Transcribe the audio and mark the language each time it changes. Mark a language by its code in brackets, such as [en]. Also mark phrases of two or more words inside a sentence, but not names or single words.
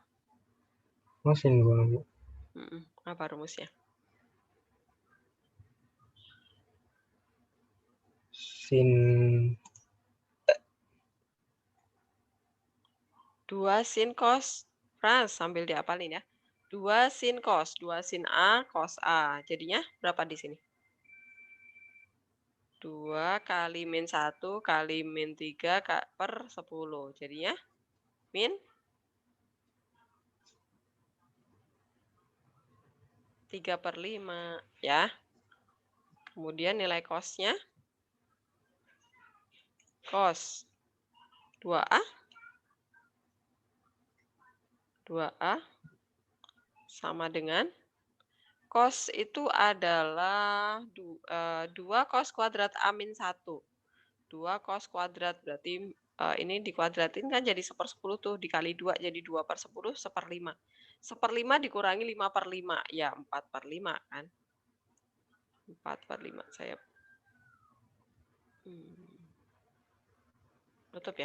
[id] Oh, sin 2, Bu. Apa rumusnya? Sin 2 sin cos. Frans, sambil diapalin ya. 2 sin cos. 2 sin A, cos A. Jadinya berapa di sini? 2 kali min 1 kali min 3 per 10. Jadinya min 3/5 ya. Kemudian nilai cos-nya cos 2A 2A sama dengan cos itu adalah 2 cos kuadrat A min 1. 2 cos kuadrat berarti ini dikuadratin kan jadi 1/10 tuh, dikali 2 jadi 2/10, 1/5. 1/5 dikurangi 5/5, ya 4/5 kan. 4/5 saya tutup ya?